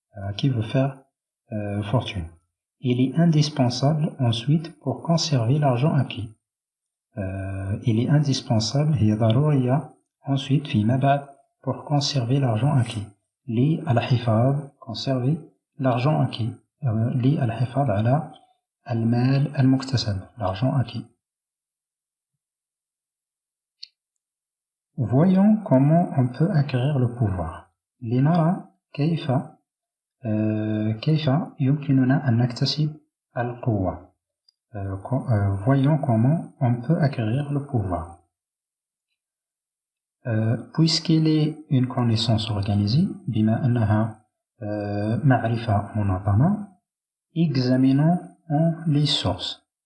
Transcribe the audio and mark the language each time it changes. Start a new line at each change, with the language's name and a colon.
French: À qui veut faire fortune. Il est indispensable ensuite pour conserver l'argent acquis. Il est indispensable هي ضرورية ensuite فيما بعد pour conserver l'argent acquis. للحفاظ conserver l'argent acquis.
Arabic: للحفاظ على المال المكتسب l'argent acquis.
French: Voyons comment on peut acquérir le pouvoir.
Arabic: لنرى كيف يمكننا أن نكتسب القوة.
French: Voyons comment on peut acquérir le pouvoir. Puisqu'il est une connaissance organisée, بما أنها معرفة منظمة, examinons les sources.